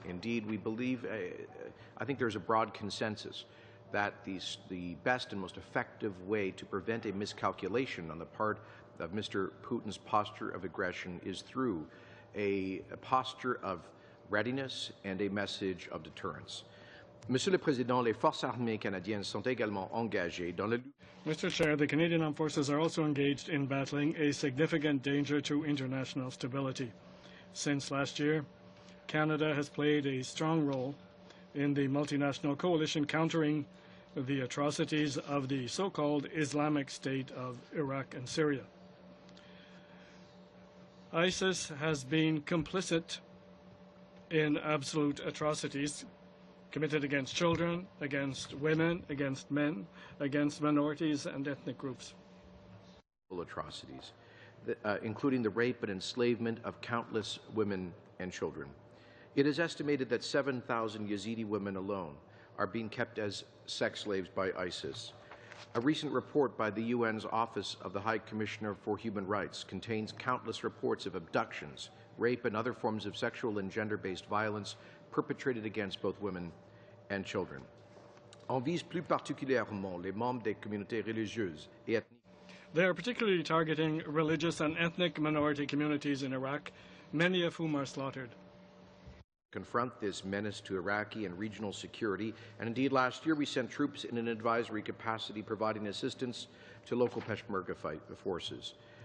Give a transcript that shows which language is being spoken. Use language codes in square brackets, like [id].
[en] Indeed, we believe, I think there's a broad consensus that the best and most effective way to prevent a miscalculation on the part of Mr. Putin's posture of aggression is through a posture of readiness and a message of deterrence. [fr] Monsieur le Président, les forces armées canadiennes sont également engagées dans le. [en] Mr. Chair, the Canadian Armed Forces are also engaged in battling a significant danger to international stability. Since last year, Canada has played a strong role in the multinational coalition countering the atrocities of the so-called Islamic State of Iraq and Syria. ISIS has been complicit in absolute atrocities committed against children, against women, against men, against minorities and ethnic groups. Atrocities, including the rape and enslavement of countless women and children. It is estimated that 7,000 Yazidi women alone are being kept as sex slaves by ISIS. A recent report by the UN's Office of the High Commissioner for Human Rights contains countless reports of abductions, rape, and other forms of sexual and gender-based violence perpetrated against both women and children. [fr] On vise plus particulièrement les membres des communautés religieuses et ethniques. [en] They are particularly targeting religious and ethnic minority communities in Iraq, many of whom are slaughtered. Confront this menace to Iraqi and regional security, and indeed last year we sent troops in an advisory capacity providing assistance to local Peshmerga forces.